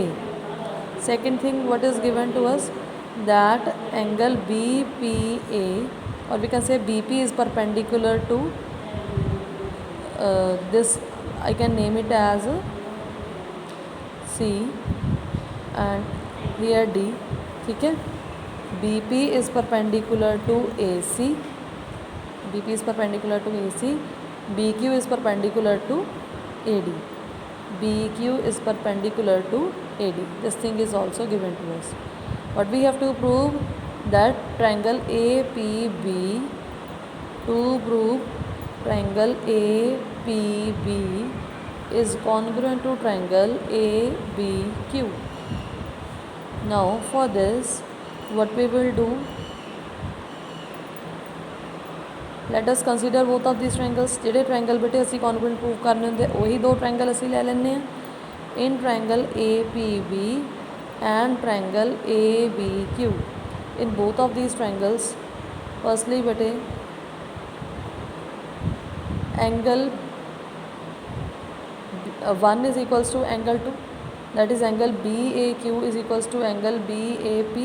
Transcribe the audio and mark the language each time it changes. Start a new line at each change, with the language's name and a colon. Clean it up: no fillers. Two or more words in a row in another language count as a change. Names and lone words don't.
English: Second thing, what is given to us, that angle BPA, or we can say BP is perpendicular to this, I can name it as C and here D.
Hindi: ठीक है?
English: BP is perpendicular to AC. BP is perpendicular to AC. BQ is perpendicular to AD. BQ is perpendicular to AD. This thing is also given to us. What we have to prove, that triangle APB, to prove triangle APB is congruent to triangle ABQ. Now for this, what we will do, let us consider both of these triangles.
Punjabi: ਜਿਹੜੇ triangle ਬੇਟੇ ਅਸੀਂ
English: congruent prove
Punjabi: ਕਰਨੇ ਹੁੰਦੇ ਉਹੀ ਦੋ triangle ਅਸੀਂ ਲੈ ਲੈਂਦੇ ਹਾਂ.
English: In triangle APB and triangle ABQ, in both of these triangles, firstly bete angle 1 is equals to angle 2, that is angle BAQ is equals to angle BAP.